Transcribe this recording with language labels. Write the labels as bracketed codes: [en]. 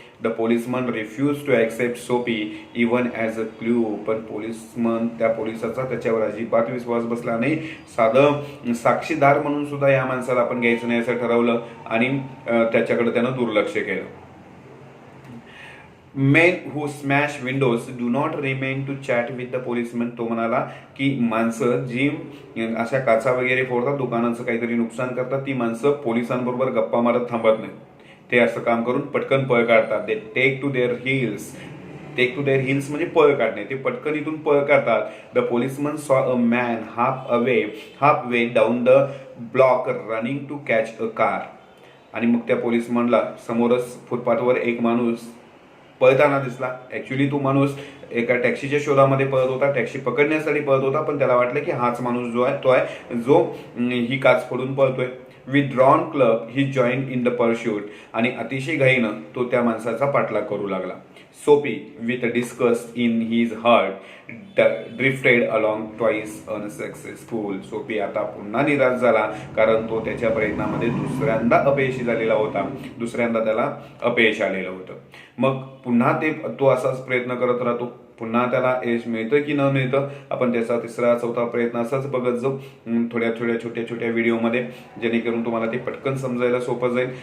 [en] The policeman refuse to accept Sophie even as a clue. [mr] पण त्या पोलिसाचा त्याच्यावर अजिबात विश्वास बसला नाही. साधं साक्षीदार म्हणून सुद्धा या माणसाला आपण घ्यायचं नाही असं ठरवलं आणि त्याच्याकडे त्यानं दुर्लक्ष केलं. [en] Men who smash windows do not remain to chat with the policeman. [mr] तो म्हणाला की माणसं जी अशा काचा वगैरे फोडतात, दुकानाचं काहीतरी नुकसान करतात, ती माणसं पोलिसांबरोबर गप्पा मारत थांबत नाही. ते असं काम करून पटकन पळ काढतात. [en] they take to their heels [mr] म्हणजे पळ काढणे. ते पटकन इथून पळ काढतात. [en] The policeman saw a man half way down the block running to catch a car. [mr] आणि मग त्या पोलिसमनला समोरच फुटपाथवर एक माणूस पळताना दिसला. ऍक्च्युली तो माणूस एका टॅक्सीच्या शोधामध्ये पळत होता, टॅक्सी पकडण्यासाठी पळत होता, पण त्याला वाटलं की हाच माणूस जो आहे तो आहे जो ही काच फोडून पळतोय. [en] With drawn club he join in the pursuit. [mr] आणि अतिशय घाईनं तो त्या माणसाचा पाठलाग करू लागला. [en] Sophie with disgust in his heart drifted along twice unsuccessful. [mr] Sophie आता पुन्हा निराश झाला, कारण तो त्याच्या प्रयत्नामध्ये दुसऱ्यांदा अपयशी झालेला होता, दुसऱ्यांदा त्याला अपयश आलेलं होतं. मग पुन्हा तो असाच प्रयत्न करत राहतो. पुन्हा त्याला यश मिळतं की न मिळतं, आपण त्याचा तिसरा चौथा प्रयत्न असाच बघत जाऊ थोड्या छोट्या व्हिडिओमध्ये, जेणेकरून तुम्हाला ते पटकन समजायला सोपं जाईल.